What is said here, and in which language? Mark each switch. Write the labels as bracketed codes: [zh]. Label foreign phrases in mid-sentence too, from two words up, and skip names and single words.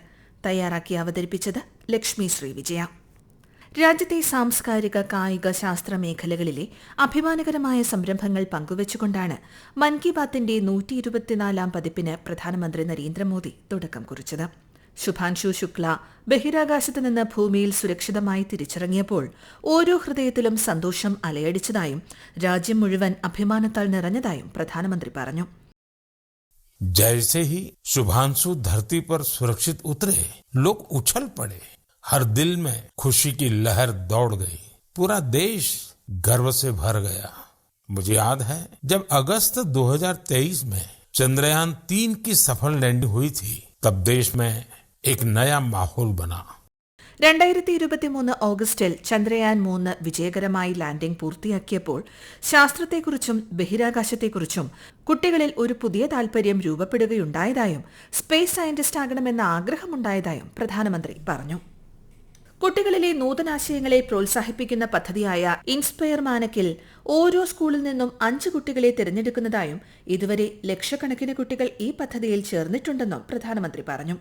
[ml] തയ്യാറാക്കി അവതരിപ്പിച്ചത് ലക്ഷ്മി ശ്രീവിജയ. രാജ്യത്തെ സാംസ്കാരിക, കായിക, ശാസ്ത്ര മേഖലകളിലെ അഭിമാനകരമായ സംരംഭങ്ങൾ പങ്കുവച്ചുകൊണ്ടാണ് മൻ കി ബാത്തിന്റെ 124 പതിപ്പിന് പ്രധാനമന്ത്രി നരേന്ദ്രമോദി തുടക്കം കുറിച്ചത്. ശുഭാൻഷു ശുക്ല ബഹിരാകാശത്ത് നിന്ന് ഭൂമിയിൽ സുരക്ഷിതമായി തിരിച്ചിറങ്ങിയപ്പോൾ ഓരോ ഹൃദയത്തിലും സന്തോഷം അലയടിച്ചതായും രാജ്യം മുഴുവൻ അഭിമാനത്താൽ നിറഞ്ഞതായും പ്രധാനമന്ത്രി പറഞ്ഞു. [hi] जैसे ही शुभांशु धरती पर सुरक्षित उतरे, लोग उछल पड़े. हर दिल में खुशी की लहर दौड़ गई. पूरा देश गर्व से भर गया. मुझे याद है जब अगस्त 2023 में चंद्रयान 3 की सफल लैंडिंग हुई थी, तब देश में एक नया माहौल बना. [ml] 2023 ഓഗസ്റ്റിൽ ചന്ദ്രയാൻ 3 വിജയകരമായി ലാൻഡിംഗ് പൂർത്തിയാക്കിയപ്പോൾ ശാസ്ത്രത്തെക്കുറിച്ചും ബഹിരാകാശത്തെക്കുറിച്ചും കുട്ടികളിൽ ഒരു പുതിയ താൽപര്യം രൂപപ്പെടുകയുണ്ടായതായും [en] space scientist [ml] ആകണമെന്ന ആഗ്രഹമുണ്ടായതായും പ്രധാനമന്ത്രി പറഞ്ഞു. കുട്ടികളിലെ നൂതനാശയങ്ങളെ പ്രോത്സാഹിപ്പിക്കുന്ന പദ്ധതിയായ ഇൻസ്പയർ മാനക്കിൽ ഓരോ സ്കൂളിൽ നിന്നും 5 കുട്ടികളെ തിരഞ്ഞെടുക്കുന്നതായും ഇതുവരെ ലക്ഷക്കണക്കിന് കുട്ടികൾ ഈ പദ്ധതിയിൽ ചേർന്നിട്ടുണ്ടെന്നും പ്രധാനമന്ത്രി പറഞ്ഞു.